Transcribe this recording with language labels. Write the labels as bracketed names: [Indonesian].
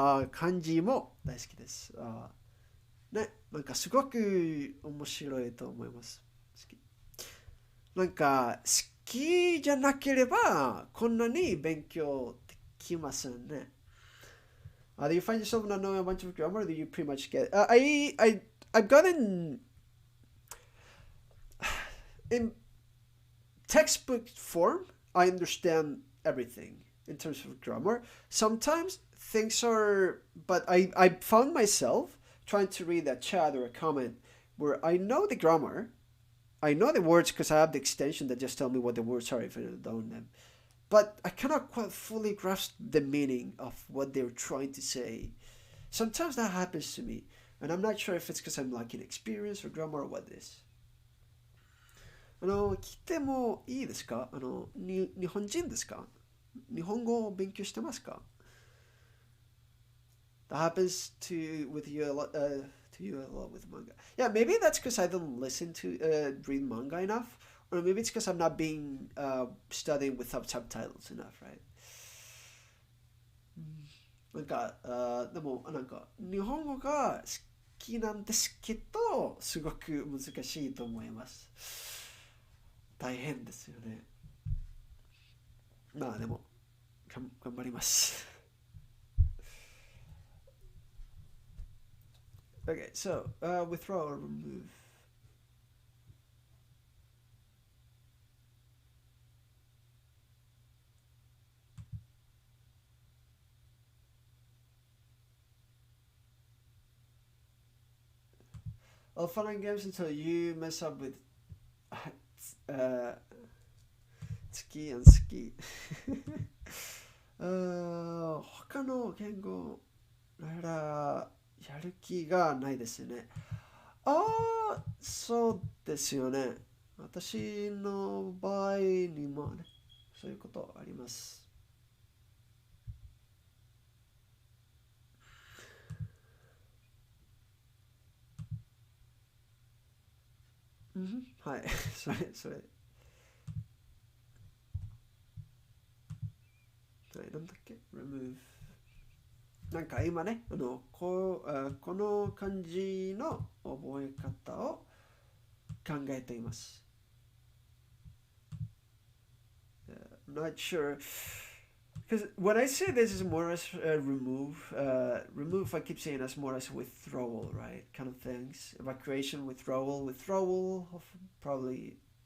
[Japanese] 漢字も大好きです。ね、なんかすごく面白いと思います。好き。なんか好きじゃなければこんなに勉強できませんね。 [English] Do you find yourself not knowing a bunch of grammar? Or do you pretty much get? I've gotten in textbook form. I understand everything in terms of grammar. Sometimes things are, but I found myself trying to read a chat or a comment where I know the grammar, I know the words because I have the extension that just tell me what the words are if I don't know them. But I cannot quite fully grasp the meaning of what they're trying to say. Sometimes that happens to me, and I'm not sure if it's because I'm lacking experience or grammar or what it is. [Japanese] 聞いてもいいですか？日本人ですか？日本語を勉強してますか？ [English] That happens to with you a lot. To you a lot with manga. Yeah, maybe that's because I don't listen to read manga enough, or maybe it's because I'm not being studying without subtitles enough, right? [Japanese] なんか、でも、なんか、日本語が好きなんですけど、すごく難しいと思います。大変ですよね。まあ、でも、頑張ります。 [English] Okay, so, withdraw or remove. Well, fun and games until you mess up with uh, 月 and 月。 [Japanese] 他の言語ならやる気がないですね。そうですよね。私の場合にもね、そういうことあります。うん、はい。それ。はい、なんだっけ ?remove。なんか今ね、この漢字の覚え方を考えています。 [English] I'm not sure. Because when I say this is more as remove, I keep saying as more as withdrawal, right? Kind of things. Evacuation, withdrawal, probably.